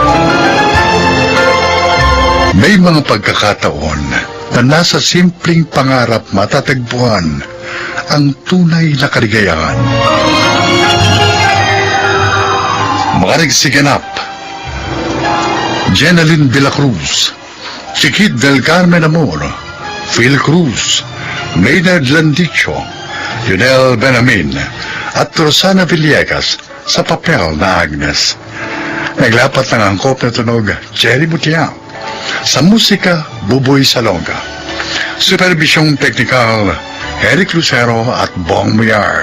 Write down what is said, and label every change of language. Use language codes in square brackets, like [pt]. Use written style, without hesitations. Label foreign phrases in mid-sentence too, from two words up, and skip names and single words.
[tl] May mga pagkakataon na nasa simpleng pangarap matatagpuan ang tunay na kaligayahan. Makarag si Ganap, Jenaline de la Cruz, Chiquit del Carmen Amor, Phil Cruz, Maynard Landicho, Yunel Benamin, at Rosana Villegas sa papel na Agnes. Naglapat ng angkop na tunog, Jerry Butiang. Sa musika, Buboy Salonga. Supervisyong teknikal, Eric Lucero at Bong Muyar.